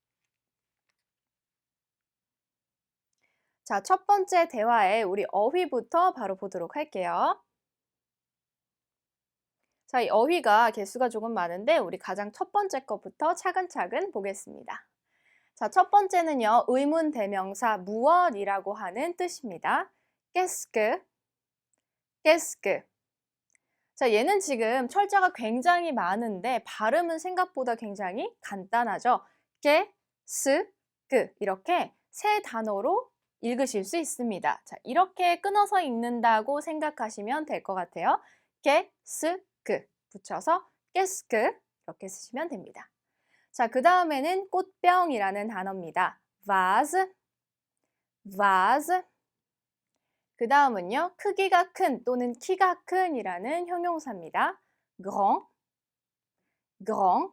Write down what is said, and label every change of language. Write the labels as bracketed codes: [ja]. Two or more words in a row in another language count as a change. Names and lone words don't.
[ko] 자, 첫 번째 대화에 우리 어휘부터 바로 보도록 할게요. 자, 이 어휘가 개수가 조금 많은데 우리 가장 첫 번째 것부터 차근차근 보겠습니다. 자, 첫 번째는요. 의문 대명사 무엇이라고 하는 뜻입니다. [fr] Qu'est-ce que? Qu'est-ce que? [ko] 자, 얘는 지금 철자가 굉장히 많은데 발음은 생각보다 굉장히 간단하죠. [fr] qu'est-ce que [ko] 이렇게 세 단어로 읽으실 수 있습니다. 자, 이렇게 끊어서 읽는다고 생각하시면 될 것 같아요. [fr] qu'est-ce que [ko] 붙여서 [fr] qu'est-ce que [ko] 이렇게 쓰시면 됩니다. 자, 그 다음에는 꽃병이라는 단어입니다. [fr] vase, vase. [ko] 그 다음은요, 크기가 큰 또는 키가 큰이라는 형용사입니다. [fr] grand, grand.